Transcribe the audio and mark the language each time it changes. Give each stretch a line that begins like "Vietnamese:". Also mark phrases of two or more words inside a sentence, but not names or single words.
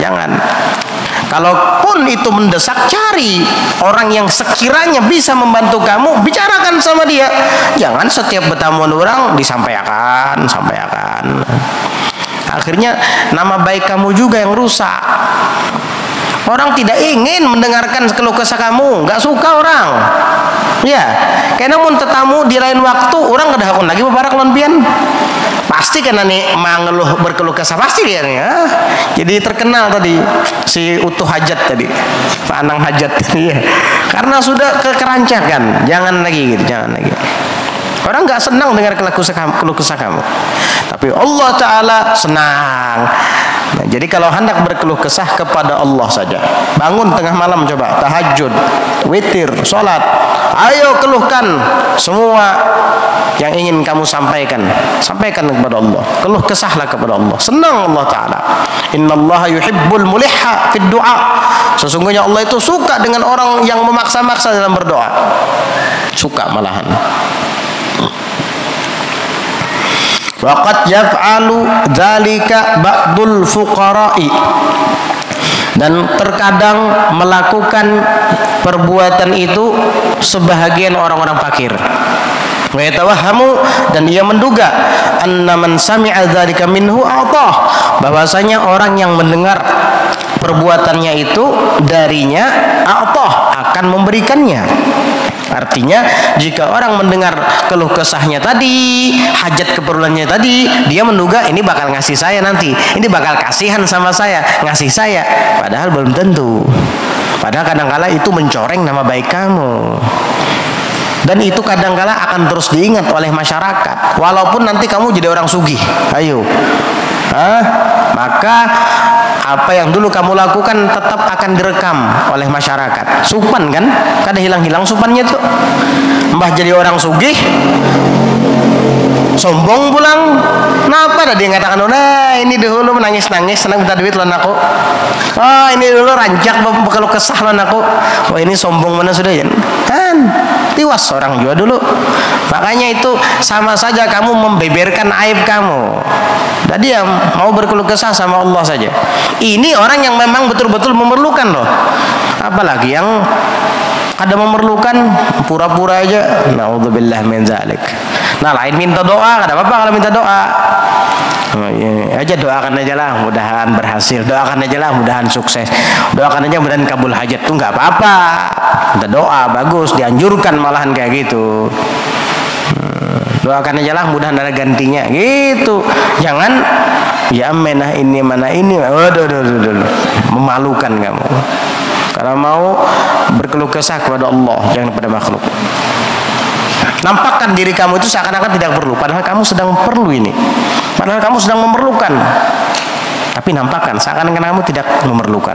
Indonesian: Kalaupun itu mendesak, cari orang yang sekiranya bisa membantu kamu, bicarakan sama dia. Jangan setiap bertamu orang disampaikan. Akhirnya nama baik kamu juga yang rusak. Orang tidak ingin mendengarkan keluh kesah kamu, nggak suka orang.
Banjar: Ya, karena mun tetamu di lain waktu orang kada hakun lagi bebarak lon pian.
Indonesian: Pasti karena nih mengeluh berkeluh kesah pasti dia nih. Jadi terkenal tadi si utuh hajat tadi, Pak Anang hajat tadi ya. Karena sudah kekerancakan, jangan lagi. Orang nggak senang dengar keluh kesah kamu, tapi Allah Ta'ala senang. Nah, jadi kalau hendak berkeluh kesah kepada Allah saja, bangun tengah malam coba tahajud, witir, sholat, ayo keluhkan semua yang ingin kamu sampaikan kepada Allah. Keluh kesahlah kepada Allah. Senang Allah Ta'ala.
Arabic: إن الله يحب الملحين في الدعاء.
Indonesian: Sesungguhnya Allah itu suka dengan orang yang memaksa-maksa dalam berdoa. Suka malahan.
Arabic: وقد يفعل ذلك بعض الفقراء,
Indonesian: dan terkadang melakukan perbuatan itu sebahagian orang-orang fakir.
Arabic: ويتوهم,
Indonesian: dan ia menduga
Arabic: أن من سمع ذلك منه أعطاه,
Indonesian: bahwasanya orang yang mendengar perbuatannya itu darinya a'tah, akan memberikannya. Artinya jika orang mendengar keluh kesahnya tadi, hajat keperluannya tadi, dia menduga ini bakal ngasih saya nanti, ini bakal kasihan sama saya, ngasih saya. Padahal belum tentu. Padahal kadangkala itu mencoreng nama baik kamu. Dan itu kadangkala akan terus diingat oleh masyarakat, walaupun nanti kamu jadi orang sugih. Ayo. Maka apa yang dulu kamu lakukan tetap akan direkam oleh masyarakat. Supan kan?
Banjar: Kada hilang-hilang supannya tuh. Mbah jadi orang sugih, sombong pulang.
Indonesian: Kenapa dia ngatakan, nah ini dulu menangis-nangis senang minta duit lon aku.
Banjar: Ini dulu rancak kalau kesah lon aku.
Indonesian: Ini sombong mana sudah ya? Kan tiwas orang juga dulu. Makanya itu sama saja kamu membeberkan aib kamu. Tadi yang mau berkeluh kesah sama Allah saja. Ini orang yang memang betul-betul memerlukan loh. Apalagi yang ada memerlukan pura-pura aja.
Arabic: نعوذ بالله من ذلك.
Indonesian: Nah, lain minta doa, kada apa-apa kalau minta doa. Aja doakan aja lah, mudahan berhasil. Doakan aja lah, mudahan sukses. Doakan aja mudahan kabul hajat tuh nggak apa-apa. Minta doa bagus, dianjurkan malahan kayak gitu. Doakan aja lah, mudahan ada gantinya gitu. Jangan Ya menah ini mana ini. Waduh, memalukan kamu. Kalau mau berkeluh kesah kepada Allah, jangan kepada makhluk. Nampakkan diri kamu itu seakan-akan tidak perlu, padahal kamu sedang perlu ini. Padahal kamu sedang memerlukan. Tapi nampakkan seakan-akan kamu tidak memerlukan.